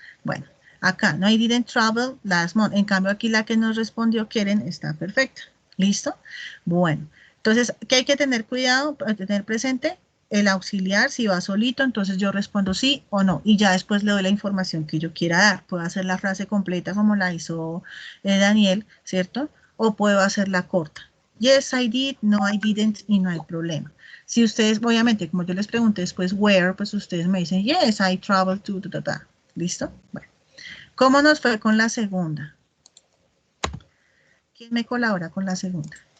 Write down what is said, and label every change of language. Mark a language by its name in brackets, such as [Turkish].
[Spanish] Bueno, acá no I didn't travel last month. En cambio aquí la que nos respondió Keren está perfecta. ¿Listo? Bueno, entonces, ¿qué hay que tener cuidado? Tener presente el auxiliar, si va solito, entonces yo respondo sí o no. Y ya después le doy la información que yo quiera dar. Puedo hacer la frase completa como la hizo Daniel, ¿cierto? O puedo hacerla corta. [English] Yes, I did, no, I didn't, y no hay problema. [Spanish] Si ustedes, obviamente, como yo les pregunté después, where, pues ustedes me dicen, yes, I traveled to, ¿listo? Bueno, ¿cómo nos fue con la segunda? ¿Quién me colabora con la segunda?